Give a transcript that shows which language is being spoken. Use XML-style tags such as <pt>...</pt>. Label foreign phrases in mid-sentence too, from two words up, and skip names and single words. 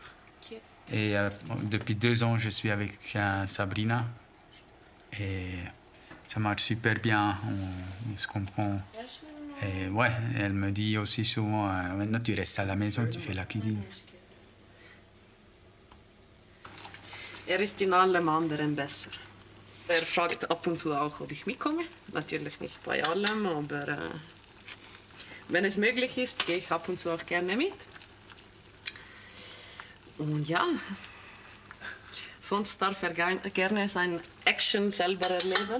<fr>Et depuis 2 ans, je suis avec Sabrina. Et ça marche super bien, on se comprend. Et ouais, elle me dit aussi souvent, maintenant tu restes à la maison, tu fais la cuisine.</fr> <de>Er ist in allem anderen besser. Er fragt ab und zu auch, ob ich mitkomme. Natürlich nicht bei allem, aber wenn es möglich ist, gehe ich ab und zu auch gerne mit. Und ja, sonst darf er gerne sein Action selber erleben.</de>